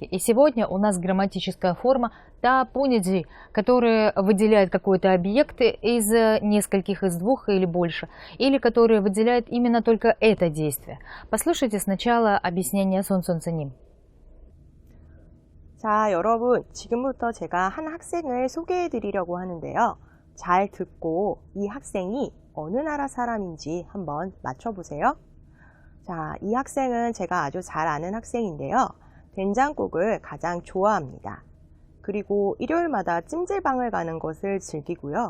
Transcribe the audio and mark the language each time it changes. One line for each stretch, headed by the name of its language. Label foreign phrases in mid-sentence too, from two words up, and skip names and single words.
Russian: И сегодня у нас грамматическая форма та-пунидзи, которая выделяет какой-то объект из нескольких, из двух или больше, или которая выделяет именно только это действие. Послушайте сначала объяснение Сон Сонсен님.
Korean: 자, 여러분, 지금부터 제가 한 학생을 소개해 드리려고 하는데요. 잘 듣고 이 학생이 어느 나라 사람인지 한번 맞춰보세요. 자, 이 학생은 제가 아주 잘 아는 학생인데요. 된장국을 가장 좋아합니다. 그리고 일요일마다 찜질방을 가는 것을 즐기고요.